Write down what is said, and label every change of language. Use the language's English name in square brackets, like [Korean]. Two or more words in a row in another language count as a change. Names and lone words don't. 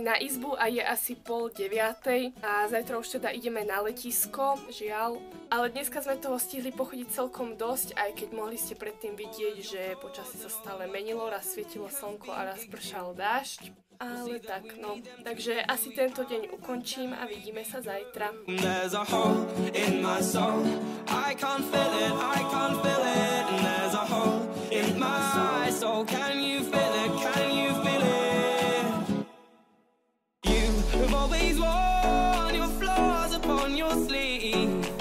[Slovak] na izbu a je asi 8:30 a zajtra už teda ideme na letisko, žiaľ. Ale dneska sme toho stihli pochodiť celkom dosť, aj keď mohli ste predtým vidieť, že počasie sa stále menilo, raz svietilo slnko a raz pršal dážď. Ale tak, no. Takže asi tento deň ukončím a vidíme sa zajtra. [English] There's a hole in my soul. I can't feel it, I can't feel it. And there's a hole in my soul. Can you feel it, can you feel it? You have always worn your flaws upon your sleeve.